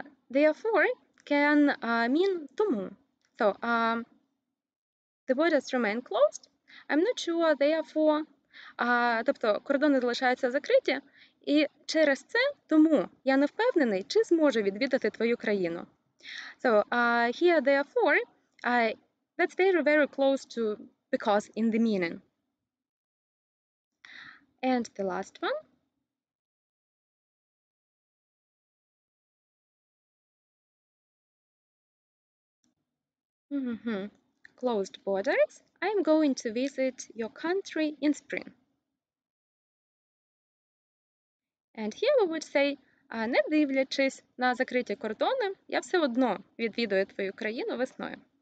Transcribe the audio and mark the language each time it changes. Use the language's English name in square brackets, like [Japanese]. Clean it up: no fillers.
[English] Therefore can mean тому. So the borders remain closed. I'm not sure, therefore. [Ukrainian] Тобто кордони залишаються закриті, і через це тому я не впевнений, чи зможу відвідати твою країну. [English] So here, therefore, that's very, very close to because in the meaning. And the last one. Closed borders. I'm going to visit your country in spring. And here we would say, [Ukrainian] не дивлячись на закриті кордони, я все одно відвідую твою країну весною.